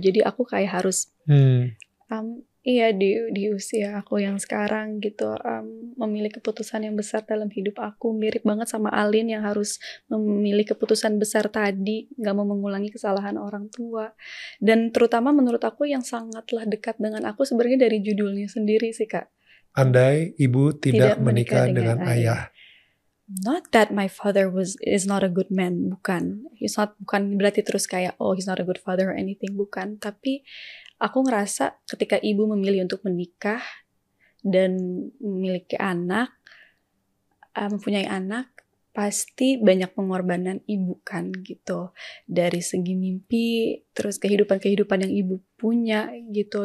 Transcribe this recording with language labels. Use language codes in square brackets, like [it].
[id] Jadi aku kayak harus di usia aku yang sekarang gitu, memilih keputusan yang besar dalam hidup aku. Mirip banget sama Alin yang harus memilih keputusan besar tadi, gak mau mengulangi kesalahan orang tua. Dan terutama menurut aku yang sangatlah dekat dengan aku sebenarnya dari judulnya sendiri sih, Kak. Andai ibu tidak menikah dengan ayah. [en] Not that my father is not a good man, bukan. [id] Bukan berarti terus kayak [en] he's not a good father or anything, [id] bukan. Tapi aku ngerasa ketika ibu memilih untuk menikah dan memiliki anak, mempunyai anak, pasti banyak pengorbanan ibu kan gitu. Dari segi mimpi, terus kehidupan yang ibu punya gitu.